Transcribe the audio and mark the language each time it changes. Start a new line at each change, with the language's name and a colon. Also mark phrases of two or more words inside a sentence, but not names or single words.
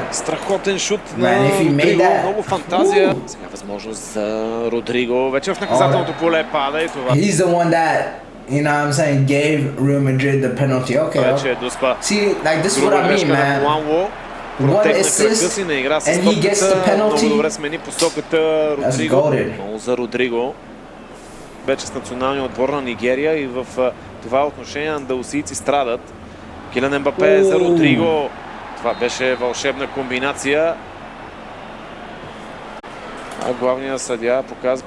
Bulgarian: Страхотен шут на Родриго, много фантазия. Сега възможност за Родриго. Вече в наказателното поле пада и това.
English: He's the one that, you know what I'm saying, gave Real Madrid the penalty. Okay. See, like this is what I mean, man. One assist and he gets the penalty. That's golden.
Bulgarian: За Родриго. Вече с националния отбор на Нигерия и в това отношение андалусийци страдат. Килиан Мбапе за Родриго. Това беше вълшебна комбинация. А главният съдия показва типичен нападател.